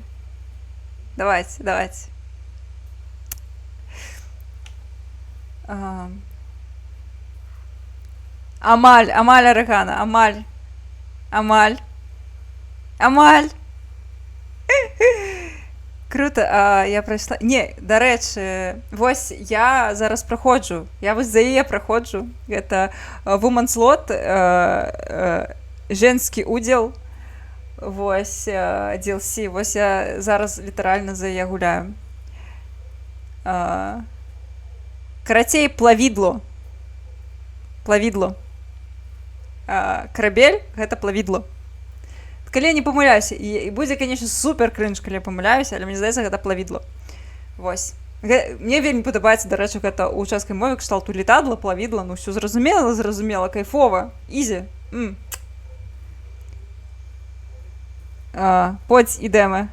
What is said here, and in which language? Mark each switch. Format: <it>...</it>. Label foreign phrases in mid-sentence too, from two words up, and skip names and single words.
<be>Давайте. Амаль, Арыгана, Амаль.</be> <uk>Круто, а я пройшла. Ні, до речі, ось я зараз проходжу. Я ось за її проходжу. Це</uk> <en>Woman's Lot,</en> <uk>женський уділ. Ось DLC. Ось я зараз літерально за її гуляю.</uk> <be>Каратей плавідло.</be> <uk>Плавідло. Корабель –</uk> <be>гэта плавідло. Калі я не памыляюся, і будзе, конечно, супер крынж, калі я памыляюся, але мне здаецца, гэта плавідло. Вось. Мне вельмі падабаецца, дарэчы, гэта ў чэшскай мове кшталту літадла, плавідла, ну ўсё зразумела, кайфова, ізі.</be> <cs>Pojď jdeme.</cs>